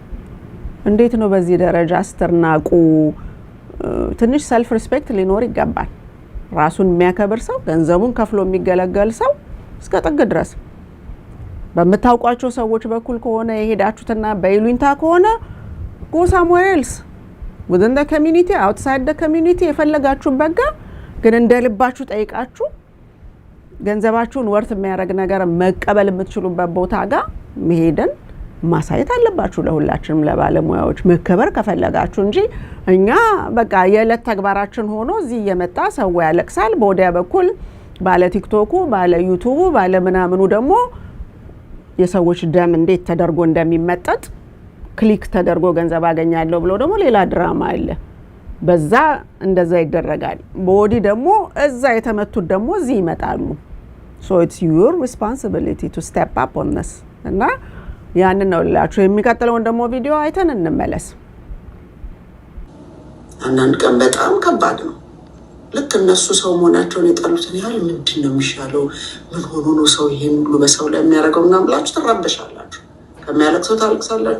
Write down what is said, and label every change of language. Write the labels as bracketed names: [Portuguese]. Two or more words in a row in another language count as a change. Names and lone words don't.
[Amharic] እንዴት ነው በዚህ ደረጃ አስተርናቁ ትንሽ [English] self respect [Amharic] ሊኖር ይገባል ራሱን የሚያከብር ሰው ገንዘቡን ከፍሎ የሚገለገል ሰው እስከ ጥግ ድረስ በመታውቋቸው ሰዎች በኩል ከሆነ የሄዳችሁትና በይሉኝታ ከሆነ [English] go somewhere else within the community outside the community [Amharic] የፈለጋችሁን በጋ ግን እንደልባችሁ ጠይቃችሁ ገንዘባችሁን ወርት የሚያረግ ነገር መቀበል የምትችሉበት ቦታ ጋር መሄድን ማሳየት አለባችሁ ለሁላችንም ለባለሙያዎች መከበር ከፈለጋችሁ እንጂ እኛ በቃ የለት ተግባራችን ሆኖ እዚህ የመጣ ሰው ያለቅሳል በወዲያ በኩል ባለ ቲክቶኩ ባለ ዩቲዩቡ ባለ ምናምኑ ደግሞ የሰዎች ደም እንዴት ተደርጎ እንደሚመጠጥ ክሊክ ተደርጎ ገንዘብ አገኛለሁ ብሎ ደግሞ ሌላ ድራማ አለ በዛ እንደዛ ይደረጋል በወዲ ደግሞ እዛ የተመቱት ደግሞ እዚህ ይመጣሉ [English] so it's your responsibility to step up on this [Amharic] እና ያንን ነው ላችሁ የሚቀጥለውን ደግሞ ቪዲዮ አይተን እንመለስ አንዳንድ ቀን በጣም ከባድ ነው ልክ እነሱ ሰው መሆናቸውን የጠሉትን ያህል ምንድነው የሚሻለው ምን ሆኖ ነው ሰው ይሄን ሁሉ በሰው ላይ የሚያደርገው እና ብላችሁ ተረበሻላችሁ ከሚያለቅሰው ታለቅሳላችሁ